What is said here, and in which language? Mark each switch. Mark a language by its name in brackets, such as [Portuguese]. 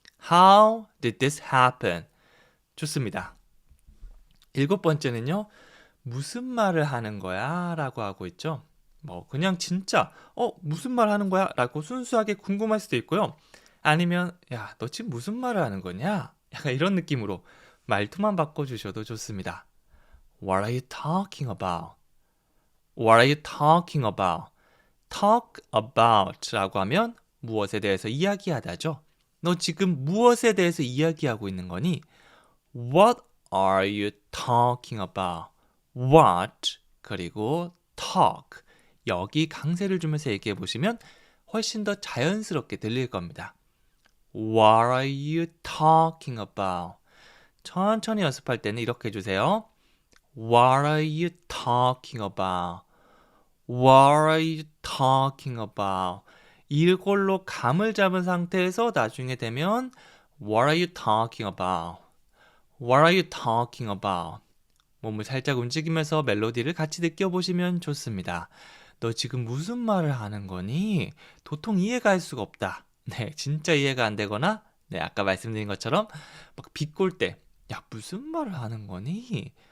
[English] How did this happen? [Korean] 좋습니다. 일곱 번째는요. 무슨 말을 하는 거야? 라고 하고 있죠. 뭐 그냥 진짜 무슨 말 하는 거야? 라고 순수하게 궁금할 수도 있고요. 아니면 야, 너 지금 무슨 말을 하는 거냐? 약간 이런 느낌으로 말투만 바꿔주셔도 좋습니다. [English] What are you talking about? What are you talking about? [Korean] Talk about 라고 하면 무엇에 대해서 이야기하다죠. 너 지금 무엇에 대해서 이야기하고 있는 거니? [English] What are you talking about? [Korean] What 그리고 talk 여기 강세를 주면서 얘기해 보시면 훨씬 더 자연스럽게 들릴 겁니다. [English] What are you talking about? [Korean] 천천히 연습할 때는 이렇게 해주세요. [English] What are you talking about? What are you talking about? [Korean] 이걸로 감을 잡은 상태에서 나중에 되면 [English] What are you talking about? What are you talking about? [Korean] 몸을 살짝 움직이면서 멜로디를 같이 느껴보시면 좋습니다. 너 지금 무슨 말을 하는 거니? 도통 이해가 할 수가 없다. 네, 진짜 이해가 안 되거나 네, 아까 말씀드린 것처럼 막 비꼴 때 야, 무슨 말을 하는 거니?